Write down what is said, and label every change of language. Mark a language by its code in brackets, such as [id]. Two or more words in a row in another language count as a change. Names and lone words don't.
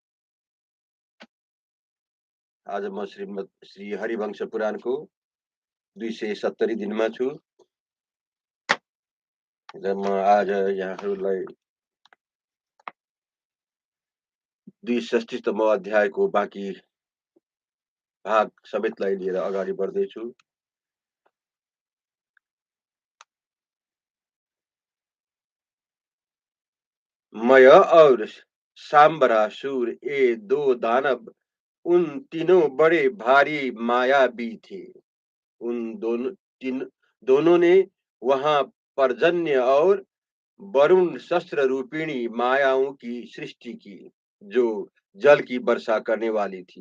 [ne] आज म श्री हरिवंश पुराणको 270 दिनमा छु र म आज यहाँहरूलाई 260तम अध्यायको बाँकी भाग समेतलाई लिएर अगाडि बढ्दैछु। [hi] मय और सांबरासुर ये दो दानव उन तीनों बड़े भारी मायावी थे। उन दोनों ने वहां पर्जन्य और वरुण शस्त्र रूपिणी मायाओं की सृष्टि की जो जल की वर्षा करने वाली थी।